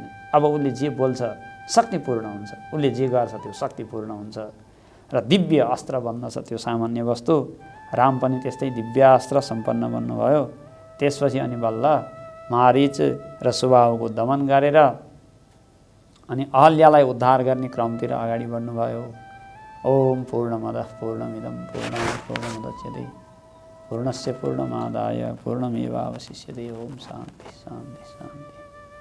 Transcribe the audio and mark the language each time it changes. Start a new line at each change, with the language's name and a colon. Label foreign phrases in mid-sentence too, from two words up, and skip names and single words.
Nepali: अब उसले जे बोल्छ शक्तिपूर्ण हुन्छ, उसले जे गर्छ त्यो शक्तिपूर्ण हुन्छ र दिव्य अस्त्र बन्दछ त्यो सामान्य वस्तु। राम पनि त्यस्तै दिव्य अस्त्र सम्पन्न बन्नुभयो त्यसपछि अनि बल्ल मारीच र सुबाहुको दमन गरेर अनि अहल्यालाई उद्धार गर्ने क्रमतिर अगाडि बढ्नुभयो।
Sanskrit: ओम पूर्णमदः पूर्णमिदं पूर्णात् पूर्णमुदच्यते पूर्णस्य पूर्णमादाय पूर्णमेवावशिष्यते। ओम शान्ति शान्ति शान्ति।